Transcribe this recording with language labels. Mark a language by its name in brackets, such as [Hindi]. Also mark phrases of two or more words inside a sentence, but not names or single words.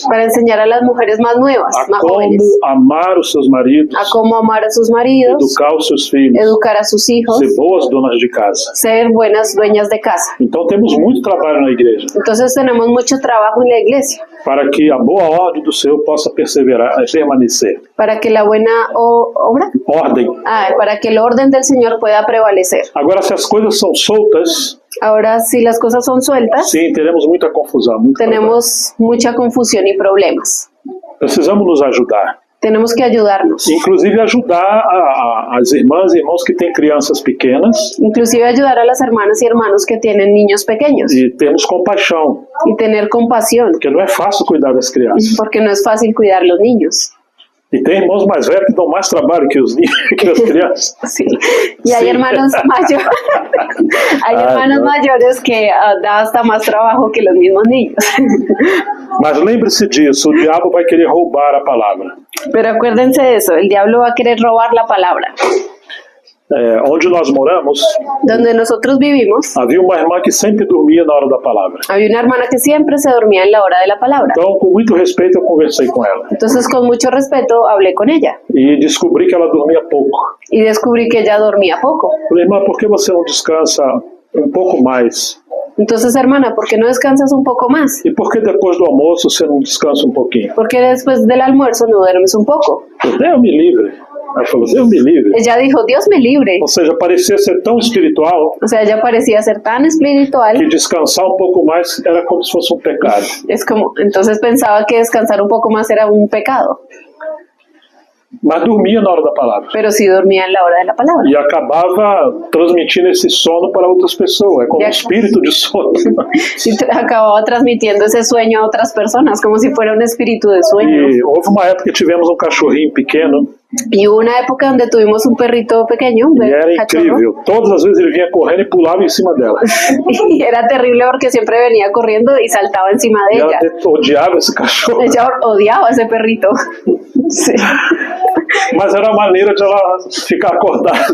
[Spanish] para enseñar a las mujeres más nuevas, a más como jóvenes, [Portuguese] amar os seus maridos, [Spanish] a cómo amar a sus maridos, [Portuguese] educar os seus filhos, [Spanish] educar a sus hijos, [Portuguese] ser boas donas de casa. [Spanish] ser buenas dueñas de casa. [Portuguese] Então temos muito trabalho na igreja [Spanish] Entonces tenemos mucho trabajo en la iglesia [Portuguese] para que a boa ordem do Senhor possa permanecer. [Spanish] para que la buena obra, [Portuguese] Ordem. [Spanish] para que el orden del Señor pueda prevalecer. [Portuguese] Agora, se as coisas são soltas, [Spanish] Ahora, si las cosas son sueltas, [Portuguese] sim, teremos muita confusão. Muito [Spanish] tenemos mucha confusión y problemas. [Portuguese] trabalho. Precisamos nos ajudar. [Spanish] Tenemos que ayudarnos, [Portuguese] Inclusive ajudar as irmãs e irmãos que têm crianças pequenas [Spanish] inclusive ayudar a las hermanas y hermanos que tienen niños pequeños [Portuguese] e termos compaixão, [Spanish] y tener compasión, [Portuguese] porque não é fácil cuidar das crianças. [Spanish] porque no es fácil cuidar los niños. [Portuguese] E tem irmãos mais velhos que dão mais trabalho que que as crianças. [Spanish] Sí. Y hay Sí. hermanos mayores, hay hermanos no. mayores que da hasta más trabajo que los mismos niños. [Portuguese] Mas lembre-se disso, o diabo vai querer roubar a palavra. [Spanish] Pero acuérdense de eso, el diablo va a querer robar la palabra. [Portuguese] Onde nós moramos, [Spanish] Donde nosotros vivimos, [Portuguese] havia uma irmã que sempre dormia na hora da palavra. [Spanish] había una hermana que siempre se dormía en la hora de la palabra. [Portuguese] Então, com muito respeito, eu conversei com ela. [Spanish] Entonces, con mucho respeto, hablé con ella [Portuguese] E descobri que ela dormia pouco. [Spanish] y descubrí que ella dormía poco. [Portuguese] Falei, irmã, por que você não descansa um pouco mais? [Spanish] Entonces, hermana, ¿por qué no descansas un poco más? [Portuguese] E por que depois do almoço você não descansa um pouquinho? [Spanish] ¿Por qué después del almuerzo no duermes un poco? [Portuguese] Deus me livre. Ela falou, Deus me livre. [Spanish] Ella dijo, Dios me libre. [Portuguese] Ou seja, parecia ser tão espiritual [Spanish] O sea, ella parecía ser tan que espiritual. [Portuguese] descansar um pouco mais era como se fosse um pecado. [Spanish] Es como, entonces pensaba que descansar un poco más era un pecado, [Portuguese] Mas dormia na hora da palavra. [Spanish] pero sí dormía en la hora de la palabra. [Portuguese] E acabava transmitindo esse sono para outras pessoas. É como um espírito de sono. [Spanish] Y acababa transmitiendo ese sueño a otras personas, como si fuera un espíritu de sueño. [Portuguese] E houve uma época que tivemos um cachorrinho pequeno [Spanish] Y hubo una época donde tuvimos un perrito pequeño, un [Portuguese] e era cachorro, incrível. Todas as vezes ele vinha correndo e pulava em cima dela. [Spanish] y era terrible porque siempre venía corriendo y saltaba encima de [Portuguese] E ela [Spanish] ella. [Portuguese] odiava esse cachorro. [Spanish] Ella odiaba a ese perrito. Sí. [Portuguese] Mas era a maneira de ela ficar acordada.